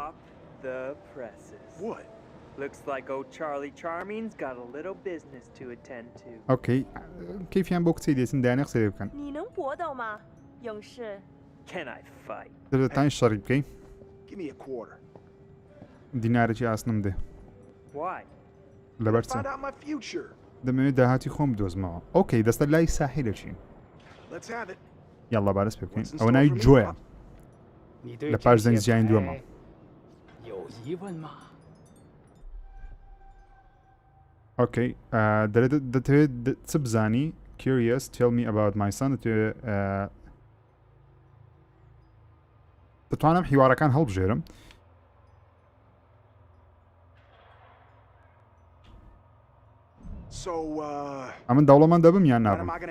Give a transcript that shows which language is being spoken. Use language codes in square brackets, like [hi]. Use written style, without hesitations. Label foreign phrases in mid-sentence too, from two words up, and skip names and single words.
[ckb] ئۆکەی کەیفیان بۆ کچەی دێتن دایانە قسەی بکەن دەتانی شەڕی بکەی دینارێکی ئاسنم دێ لەبەر چ دەمەوێت داهاتی خۆم بدۆزمەوە ئۆکەی دەستە لای ساحیلە چین یاڵا بارەس پێ بکەین ئەوە ناوی جۆیە لە پاش زەنگ جیانی دووەمە ئۆکەی دەتەوێت چ بزانی curious [en] tell me about my son [ckb] دەتوانم حیوارەکان هەڵبژێرم ئەمن دەوڵەمەند دەبم یان نابم